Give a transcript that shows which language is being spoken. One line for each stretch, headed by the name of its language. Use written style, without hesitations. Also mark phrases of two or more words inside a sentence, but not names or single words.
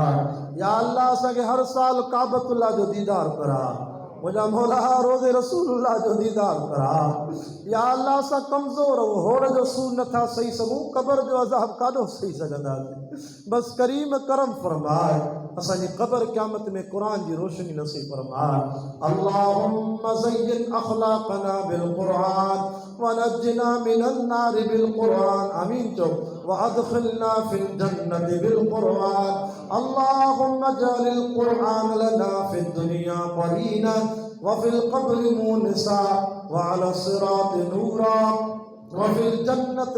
Arabic: يا الله,
Sindhi: असांखे हर साल काबतुल्लाह जो दीदार करा। मुझा मौला रोज़े रसूलुल्लाह जो दीदार करा।
Arabic: يا الله
Sindhi: सा कमज़ोर होड़ जो सूर नथा सही सघूं, कब्र जो अज़ाब काॾो सही सघंदासीं। बस करीम करम फरमाए, असांजी क़ब्र क़यामत में क़ुरान जी रोशनी नसीब फरमाए।
Arabic: اللهم زين أخلاقنا بالقرآن ونجنا من النار بالقرآن.
Sindhi: आमीन चो।
Arabic: وأدخلنا في الجنة بالقرآن. اللهم اجعل القرآن لنا في الدنيا قرينا وفي القبر مونسا وعلى الصراط نورا وفي الجنة